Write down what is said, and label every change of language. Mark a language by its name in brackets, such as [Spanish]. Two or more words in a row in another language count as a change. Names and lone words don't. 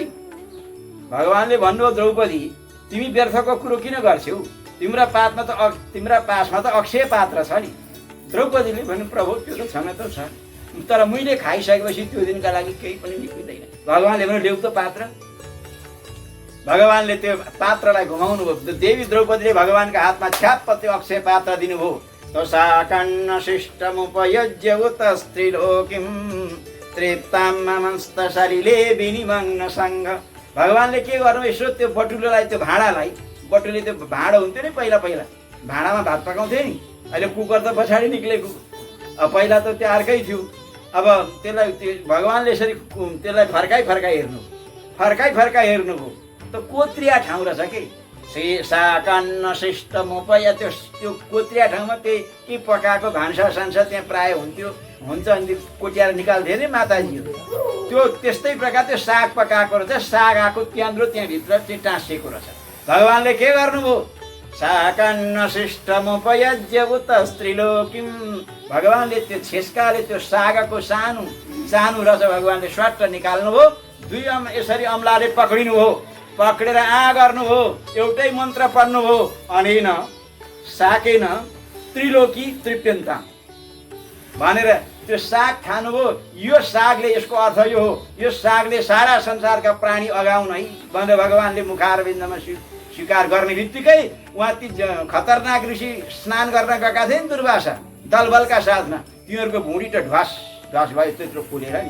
[Nepali] भगवानले भन्नुभयो द्रौपदी तिमी व्यर्थको कुरो किन गर्छौ, तिम्रा पासमा त अक्षय पात्र छ नि। द्रौपदीले भन्नु प्रभु त्यो त छन त छ, तर मैले खाइसकेपछि त्यो दिनका लागि केही पनि निक्लिँदैन। भगवानले भन्नु ल्याउ त पात्र। भगवानले त्यो पात्रलाई घुमाउनु भयो, देवी द्रौपदीले भगवानका हातमा छ्याप्प त्यो अक्षय पात्र दिनुभयो। [Sanskrit] तसाकन्न शिष्टमुपयुज्य उत स्त्रीलोकिं तृप्तां ममस्त शरीरे विनिमग्न सङ्ग। [Nepali] भगवानले के गर्नु, यसो त्यो बटुलोलाई, त्यो भाँडालाई, बटुले त्यो भाँडो हुन्थ्यो नि पहिला भाँडामा भात पकाउँथ्यो नि, अहिले कुकर त पछाडि निक्लेको, अब पहिला त त्यो अर्कै थियो। अब त्यसलाई भगवानले यसरी त्यसलाई फर्काइ हेर्नुभयो त कोत्रिया ठाउँ रहेछ कि [Sanskrit] साकन्न शिष्टमुपय, [Nepali] त्यो कोत्रिया ठाउँमा त्यही के पकाएको भान्सा सान्सा त्यहाँ प्राय हुन्छ अनि कोट्याएर निकाल्थे नि माताजीहरू, त्यो त्यस्तै प्रकार त्यो साग पकाएको रहेछ, साग आएको त्यहाँभित्र त्यो टाँसिएको रहेछ। भगवानले के गर्नुभयो, [Sanskrit] साकन्न शिष्टमुपयुज्य उत स्त्रीलोकिं। [Nepali] भगवानले त्यो छेस्काले त्यो सागको सानो रहेछ, भगवानले स्वाट निकाल्नुभयो, दुई यसरी अम्लाले पक्रिनुभयो, पक्रेर गर्नुभयो, एउटै मन्त्र पढ्नुभयो, [Sanskrit] अनेन साकेन त्रिलोकी तृप्यन्ता [Nepali] भनेर त्यो साग खानुभयो। यो सागले, यसको अर्थ यो हो, यो सागले सारा संसारका प्राणी अगाउन है भनेर भगवानले मुखारविन्दमा स्वीकार गर्ने बित्तिकै उहाँ ती खतरनाक ऋषि स्नान गर्न गएका थिए नि दुर्वासा दलबलका साथमा, तिनीहरूको भुँडी त ढ्वास भयो त्यत्रो फुलेर नि।